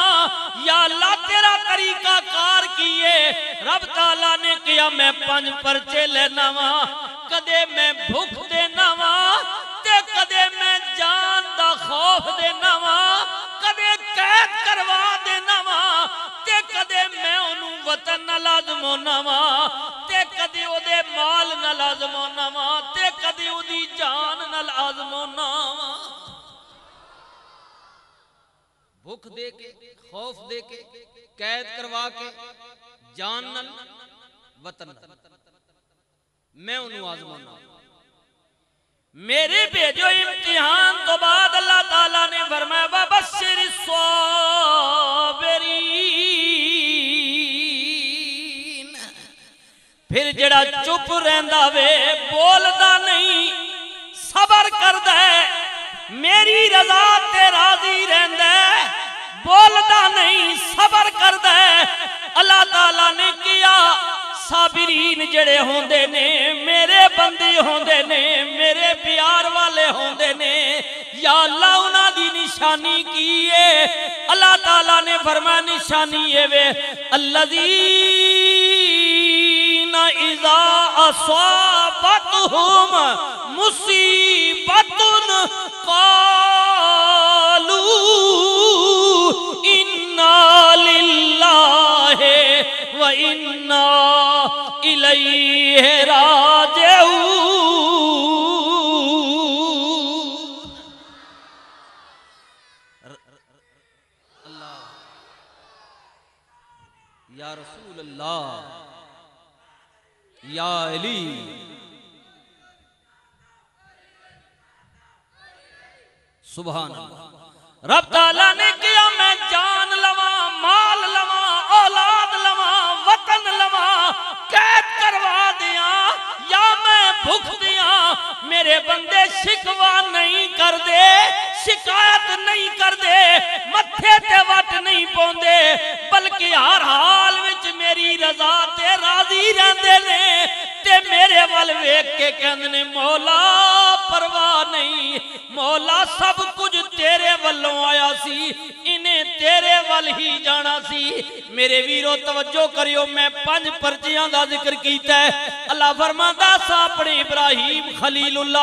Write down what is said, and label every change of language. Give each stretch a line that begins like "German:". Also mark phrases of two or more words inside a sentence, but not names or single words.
Punjabi: یا اللہ تیرا طریقہ کار کیے، رب تعالیٰ نے کیا میں 5 پرچے لینا وا، کدے میں بھوک دینا وا، تے کدے میں جان دا خوف دینا وا، کدے قید کروا دینا وا، تے کدے میں انہوں وطن نہ لازمونا وا، تے کدے او دے مال نہ لازمونا وا، تے کدے او دی جان نہ لازمونا وا۔ بھوک دے کے، خوف دے کے، قید کروا کے، جان نہ وطن نہ، میں انہوں آزمونا۔ میرے بھیجو امتحان تو بعد اللہ تعالیٰ نے فرمایا
Arabic: وَبَشِّرِ الصَّابِرِينَ،
Punjabi: پھر جڑا چپ رہندا وے بولدا نہیں صبر کردا ہے میری رضا تے راضی رہندا ہے بولدا نہیں صبر کردا ہے اللہ تعالیٰ نے کیا صابرین جڑے ہوندے نے میرے بندے ہوندے نے میرے پیار والے ہوندے نے یا اللہ انہاں دی نشانی کی ہے اللہ تعالیٰ نے فرمایا نشانی ہے وے
Arabic: الذین اذا اصابتہم مصیبت قالوا انا للہ وَإِنَّا إِلَيْهِ رَاجِعُونَ اللہ یا رسول اللہ یا علی سبحان اللہ رب
Punjabi: تعالیٰ نے کیا میں جان لواں مال لواں اولاد لواں وطن لواں قید کروا دیاں یا میں بھوک دیاں میرے بندے شکوا نہیں کر دے شکایت نہیں کر دے متھے تے وٹ نہیں پوندے بلکہ ہر حال وچ میری رضا تے راضی رہندے نے تے میرے ول ویکھ کے کہندے نے مولا پرواہ نہیں مولا سب کچھ تیرے والوں آیا سی انہیں تیرے وال ہی جانا سی میرے ویرو توجہ کریو میں 5 پرچیاں دا ذکر کیتا ہے اللہ فرماندا سا اپنے ابراہیم خلیل اللہ